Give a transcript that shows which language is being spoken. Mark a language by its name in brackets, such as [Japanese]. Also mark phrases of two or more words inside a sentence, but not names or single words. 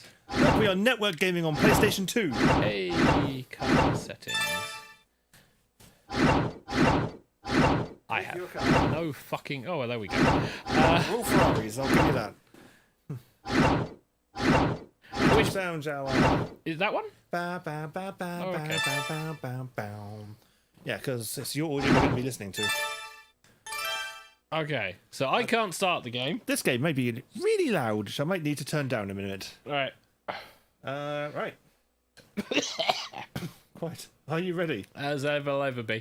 [English] We are network gaming on PlayStation 2. Hey, color settings. I have no fucking... Oh, well, there we go. We're all Ferraris, I'll give you that. Which sound shall I... Is that one? Ba, ba, ba, ba, Oh, okay. ba, ba, ba, ba. Yeah, because it's your audio we're going to be listening to. Okay, so I can't start the game. This game may be really loud, which I might need to turn down in a minute. Right. Right. Quite. Are you ready? As I'll ever be.